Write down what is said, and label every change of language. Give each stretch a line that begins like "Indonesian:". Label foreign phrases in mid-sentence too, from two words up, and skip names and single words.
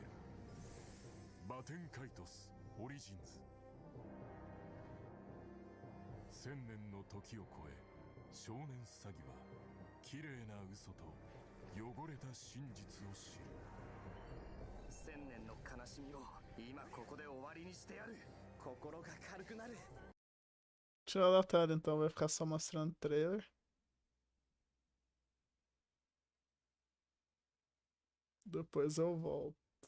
Japanese: バテンカイトスオリジンズ。1000年の時を超え、少年詐欺は綺麗な嘘と汚れた真実を知る。 1000年の悲しみを今ここで終わりにしてやる。心が軽くなる。
Portuguese: Tirar da tela, então vai ficar só mostrando trailer. Depois eu volto.